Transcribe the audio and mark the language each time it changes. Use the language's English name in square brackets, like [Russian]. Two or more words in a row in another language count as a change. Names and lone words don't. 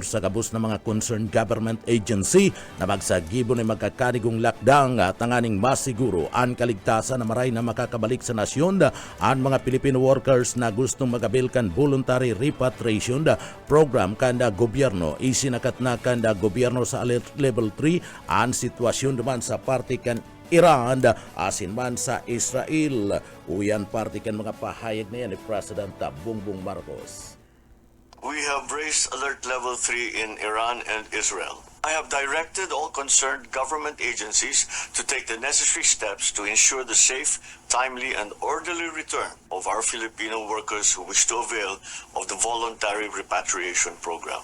[Bikol] sa kabus ng mga [English] concerned government agency [Bikol] na magsagibo ni magkakanigong lakdang tanganing masiguro ang kaligtasan na maray na makakabalik sa nasyon ang mga [English] Filipino workers [Bikol] na gustong magabilkan [English] voluntary repatriation program [Bikol] kanda gobyerno. Isinakat na kanda gobyerno sa [English] alert level [Bikol] 3 ang sitwasyon duman sa partikan Iran asin man sa Israel. Uyan partikan mga pahayag na yan ni President Bongbong Marcos. [English] We have raised alert level 3 in Iran and Israel. I have directed all concerned government agencies to take the necessary steps to ensure the safe, timely, and orderly return of our Filipino workers who wish to avail of the voluntary repatriation program.